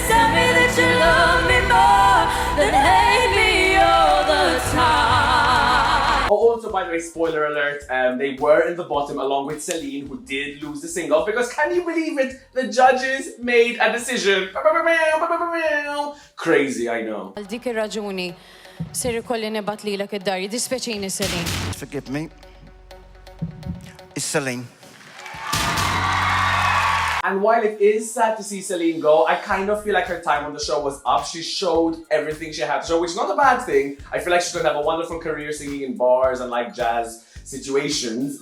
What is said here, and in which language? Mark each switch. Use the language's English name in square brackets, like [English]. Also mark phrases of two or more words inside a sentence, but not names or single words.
[English] Tell me that you love me more than hate me all the time. Oh, also, by the way, spoiler alert, they were in the bottom along with Celine, who did lose the sing-off because, can you believe it? The judges made a decision. Crazy, I know. [Maltese] Għal dik ir-raġuni ser ikolli nibat lilek id-dar, jiddispjaċini Celine. [English] Forgive me. It's Celine. And while it is sad to see Celine go, I kind of feel like her time on the show was up. She showed everything she had to show, which is not a bad thing. I feel like she's going to have a wonderful career singing in bars and like jazz situations.